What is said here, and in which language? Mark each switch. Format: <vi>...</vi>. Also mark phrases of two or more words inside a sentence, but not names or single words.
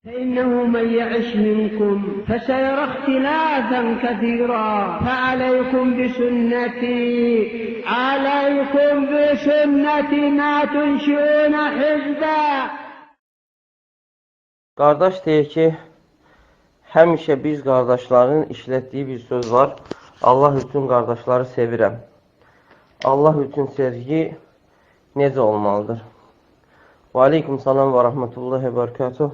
<ar>فإنه من يعش منكم فسيرى اختلافا كثيرا فعليكم بسنتي ما تنشئون حزبا.</ar> <az>Qardaş deyir ki, həmişə biz qardaşların işlətdiyi bir söz var. Allah üçün qardaşları sevirəm. Allah üçün sevgi necə olmalıdır?</az> <ar>وعليكم السلام ورحمة الله وبركاته.</ar>